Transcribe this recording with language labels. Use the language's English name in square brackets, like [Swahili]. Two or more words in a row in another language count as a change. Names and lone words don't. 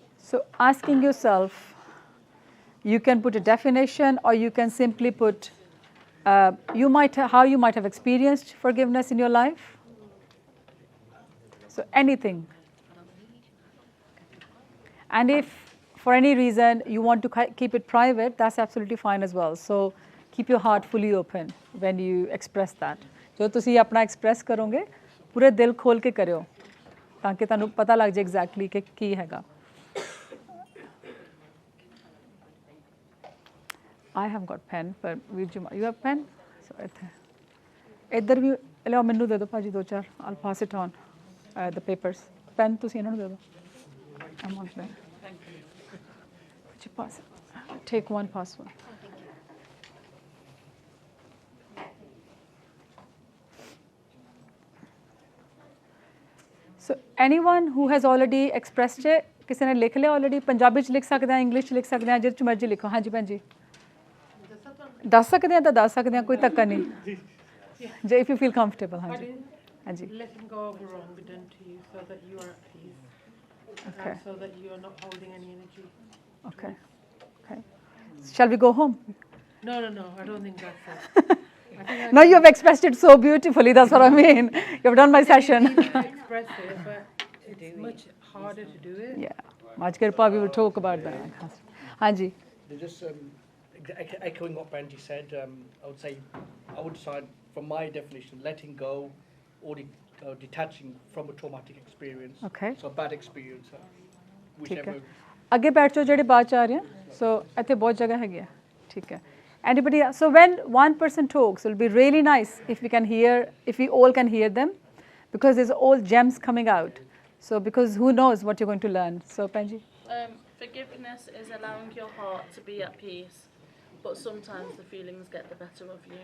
[English] So asking yourself, you can put a definition or you can simply put how you might have experienced forgiveness in your life. So anything. And if for any reason you want to keep it private, that's absolutely fine as well. So keep your heart fully open when you express that. [Punjabi] ਜੋ ਤੁਸੀਂ ਅਪਣਾ express ਕਰੋਗੇ ਪੂਰੇ ਦਿਲ ਖੋਲ੍ਹ ਕੇ ਕਰੋ ਤਾਂਕਿ ਤੁਹਾਨੂੰ ਪਤਾ ਲੱਗ ਜਾਏ exactly ਕਿ ਕੀ ਹੈਗਾ. [English] I have got pen, but you have pen? [Punjabi] So ਇੱਧਰ ਵੀ ਲਿਆਓ ਮੈਨੂੰ ਦੇ ਦਿਓ ਭਾਜੀ ਦੋ ਚਾਰ. [English] I'll pass it on the papers. [Punjabi] Pen ਤੁਸੀਂ ਇਹਨਾਂ ਨੂੰ ਦੇ ਦਿਓ. [English] I'm on there. Would you pass it? Take one, pass one. So anyone who has already expressed it, [Punjabi] ਕਿਸੇ ਨੇ ਲਿਖ ਲਿਆ already? ਪੰਜਾਬੀ ਚ ਲਿਖ ਸਕਦੇ ਆ, ਇੰਗਲਿਸ਼ ਚ ਲਿਖ ਸਕਦੇ ਆ, ਜਿਹਦੇ ਚ ਮਰਜ਼ੀ ਲਿਖੋ. ਹਾਂਜੀ ਭੈਣ ਜੀ ਦੱਸ ਸਕਦੇ ਆ ਤਾਂ ਦੱਸ ਸਕਦੇ ਆ, ਕੋਈ ਧੱਕਾ ਨਹੀਂ. [English] ਜੇ if you feel comfortable. [Punjabi] ਹਾਂਜੀ ਹਾਂਜੀ. [English] Letting go of the wrong done to you so that you are at peace. Okay. So that you are not holding any energy. Okay. Okay. Shall we go home? No, I don't think that's it. No, you have expressed it so beautifully. That's what I mean. You have done my session. Express it, but it's much harder to do it. Yeah. Much Kirpa, we will talk about that. Hanji. Just echoing what Benji said, I would say I would decide from my definition, letting go or detaching from a traumatic experience. Okay. So a bad experience, whichever. [Punjabi] ਅੱਗੇ ਬੈਠ ਜਾਓ ਜਿਹੜੇ ਬਾਅਦ ਚ ਆ ਰਹੇ ਆ. So ਇੱਥੇ ਬਹੁਤ ਜਗ੍ਹਾ ਹੈਗੀ ਆ. ਠੀਕ ਹੈ. [English] Anybody else? So when one person talks, it will be really nice if we all can hear them, because there's all gems coming out. So because who knows what you're going to learn. So Penji. Forgiveness is allowing your heart to be at peace, but sometimes the feelings get the better of you.